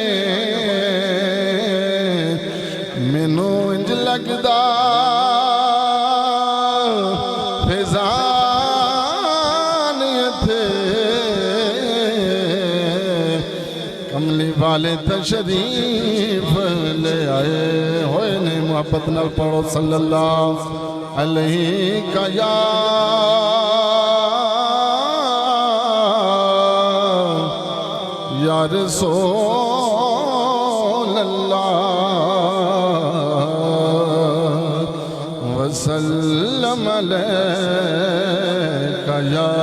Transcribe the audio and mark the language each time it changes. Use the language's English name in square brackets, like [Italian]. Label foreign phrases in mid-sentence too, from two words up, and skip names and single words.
[Punjabi] مینوں انج لگدا فیضان ایتھے کملی والے تشریف لے آئے ہوئے نے. محبت نال پڑھو [Arabic] صلى الله عليه يا رسول الله. وسلم عليك يا